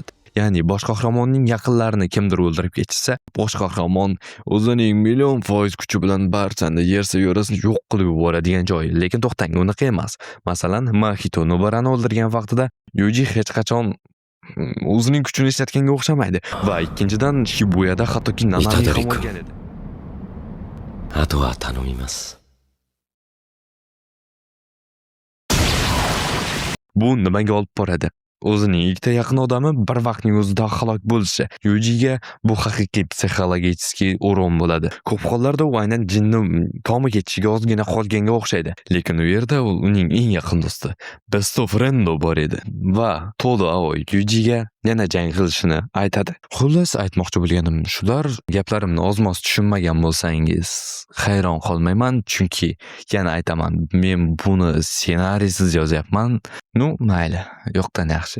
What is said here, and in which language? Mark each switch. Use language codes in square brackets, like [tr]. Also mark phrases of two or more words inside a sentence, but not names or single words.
[uz] Ya'ni bosh qahramonning yaqinlarini kimdir o'ldirib ketsa, bosh qahramon o'zining million foiz kuchi bilan barchani yersa yo'rasini yo'q qilib yuboradigan joy. Lekin to'xtang, unaqa emas. Masalan, Mahito Nobarani o'ldirgan vaqtida Yuji hech qachon o'zining kuchini ishlatganga o'xshamaydi va ikkinchidan Shibuyada hattoki Nanami ham o'lgan edi. [ja] あとは頼みます。 [uz] Bu nimaga olib boradi? O'zining ikkita yaqin odami bir vaqtning o'zida halok bo'lishi Yujiga bu haqiqiy psixologik o'rin bo'ladi. Ko'p hollarda u aynan jinni komi ketishiga ozgina qolganga o'xshaydi. Lekin u yerda uning eng yaqin do'sti [en] best of friend [uz] bor edi va Todo Aoi Yujiga yana jang qilishini aytadi. Xullas, aytmoqchi bo'lganim shular. Gaplarimni ozmoz tushunmagan bo'lsangiz hayron qolmayman, chunki yana aytaman, men buni ssenariysiz yozyapman. Mayli, yo'qdan yaxshi.